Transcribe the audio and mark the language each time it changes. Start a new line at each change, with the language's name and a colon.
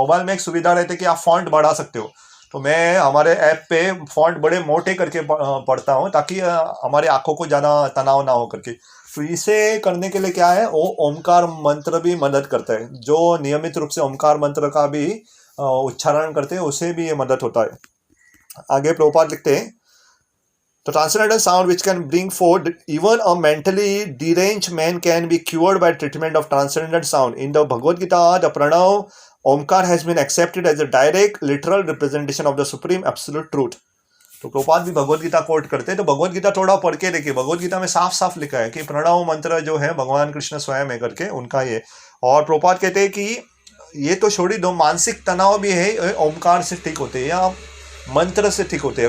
Hindi: Mobile में एक सुविधा रहती है कि आप फॉन्ट बढ़ा सकते हो। तो मैं हमारे ऐप पे फॉन्ट बड़े मोटे करके पढ़ता हूँ, ताकि हमारे आंखों को ज़्यादा तनाव ना हो करके। तो इसे करने के लिए क्या है, वो ओमकार मंत्र भी मदद करता है। जो नियमित रूप से ओमकार मंत्र का भी उच्चारण करते हैं, उसे भी ये मदद होता है। आगे प्रभुपाद लिखते हैं,
English: the transcendental sound which can bring forth even a mentally deranged man can be cured by treatment of transcendental sound. In the Bhagavad Gita, the Pranav Omkar has been accepted as a direct literal representation of the supreme absolute truth.
Hindi: तो प्रभुपाद भी Bhagavad Gita coat करते हैं। तो भगवत गीता थोड़ा पढ़ के देखिए, भगवत गीता में साफ साफ लिखा है कि प्रणव मंत्र जो है भगवान कृष्ण स्वयं है करके उनका ये। और प्रभुपाद कहते हैं कि ये तो छोड़ी दो, मानसिक तनाव भी है ओमकार से ठीक होते हैं या मंत्र से ठीक होते हैं।